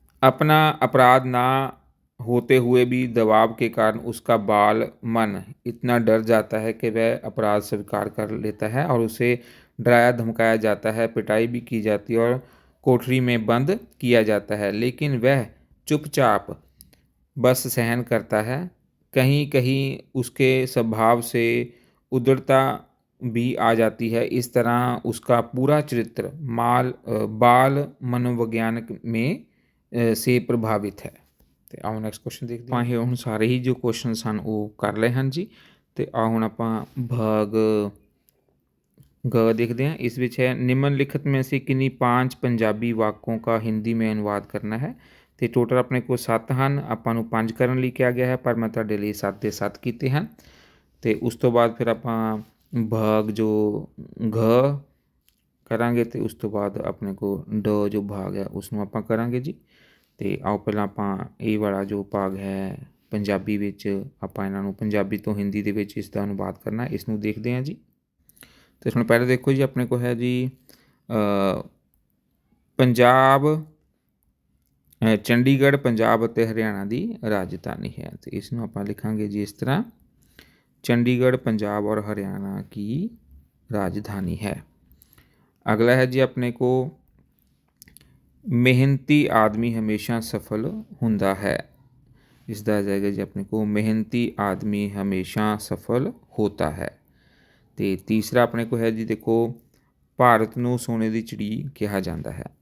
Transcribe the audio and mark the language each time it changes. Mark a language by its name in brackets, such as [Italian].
[Hindi] अपना अपराध ना होते हुए भी दबाव के कारण उसका बाल मन इतना डर जाता है कि वह अपराध स्वीकार कर लेता है और उसे डराया धमकाया जाता है, पिटाई भी की जाती है और कोठरी में बंद किया जाता है, लेकिन वह चुपचाप बस सहन करता है। कहीं कहीं उसके स्वभाव से उदारता भी आ जाती है। इस तरह उसका पूरा चरित्र बाल मनोविज्ञान में से प्रभावित है। [Punjabi] ਤੇ ਆਓ ਨੈਕਸਟ ਕੁਐਸਚਨ ਦੇਖਦੇ ਹਾਂ। ਇਹ ਹੁਣ ਸਾਰੇ ਹੀ ਜੋ ਕੁਐਸਚਨਸ ਹਨ ਉਹ ਕਰ ਲਏ ਹਨ ਜੀ। ਤੇ ਆ ਹੁਣ ਆਪਾਂ [Hindi] भाग ग देखते हैं। इस विच है निम्नलिखित में से किन्हीं 5 पंजाबी वाकों का हिंदी में अनुवाद करना है। तो टोटल अपने को [Punjabi] 7 ਹਨ, ਆਪਾਂ ਨੂੰ 5 ਕਰਨ ਲਈ ਕਿਹਾ ਗਿਆ ਹੈ, ਪਰ ਮੈਂ ਤੁਹਾਡੇ ਲਈ 7 ਦੇ 7 ਕੀਤੇ ਹਨ। ਤੇ ਉਸ ਤੋਂ ਬਾਅਦ ਫਿਰ ਆਪਾਂ [Hindi] भाग जो घ [Punjabi] ਕਰਾਂਗੇ ਤੇ ਉਸ ਤੋਂ ਬਾਅਦ ਆਪਣੇ ਕੋ ਡ ਜੋ ਭਾਗ ਹੈ ਉਸ ਨੂੰ ਆਪਾਂ ਕਰਾਂਗੇ ਜੀ। ਤੇ ਆਓ ਪਹਿਲਾਂ ਆਪਾਂ ਇਹ ਵਾਲਾ ਜੋ ਭਾਗ ਹੈ ਪੰਜਾਬੀ ਵਿੱਚ ਆਪਾਂ ਇਹਨਾਂ ਨੂੰ ਪੰਜਾਬੀ ਤੋਂ ਹਿੰਦੀ ਦੇ ਵਿੱਚ ਇਸ ਦਾ ਅਨੁਵਾਦ ਕਰਨਾ, ਇਸ ਨੂੰ ਦੇਖਦੇ ਹਾਂ ਜੀ। ਤੇ ਹੁਣ ਪਹਿਲਾਂ ਦੇਖੋ ਜੀ, ਆਪਣੇ ਕੋਲ ਹੈ ਜੀ ਪੰਜਾਬ, ਚੰਡੀਗੜ੍ਹ ਪੰਜਾਬ ਅਤੇ ਹਰਿਆਣਾ ਦੀ ਰਾਜਧਾਨੀ ਹੈ। ਤੇ ਇਸ ਨੂੰ ਆਪਾਂ ਲਿਖਾਂਗੇ ਜੀ ਇਸ ਤਰ੍ਹਾਂ, [Hindi] चंडीगढ़ पंजाब और हरियाणा की राजधानी है। अगला है जी अपने को मेहनती आदमी हमेशा सफल हुंदा है। इसका आ जाएगा जी अपने को मेहनती आदमी हमेशा सफल होता है। तो तीसरा अपने को है जी देखो, भारत को सोने की चिड़ी कहा जाता है।